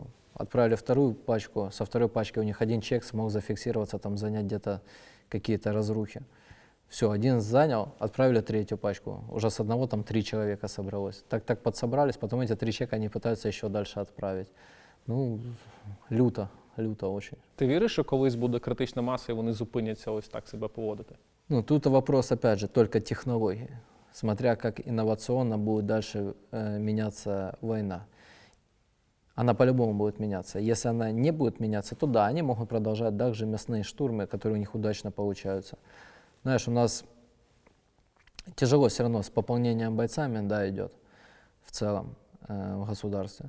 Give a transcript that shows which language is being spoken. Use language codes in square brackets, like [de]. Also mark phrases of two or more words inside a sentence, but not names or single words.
[ru] Отправили вторую пачку, со второй пачки у них один человек смог зафиксироваться, там занять где-то какие-то разрухи. Все, один занял, отправили третью пачку. Уже с одного там 3 человека собралось. Так подсобрались, потом эти 3 человека они пытаются еще дальше отправить. Ну, люто очень. [uk] Ти віриш, що колись буде критична маса і вони зупиняться ось так себе поводити? [ru] Ну, тут вопрос, опять же, только технологии. Смотря как инновационно будет дальше меняться война. Она по-любому будет меняться. Если она не будет меняться, то да, они могут продолжать также мясные штурмы, которые у них удачно получаются. Знаешь, у нас тяжело все равно с пополнением бойцами, да, идет в целом в государстве.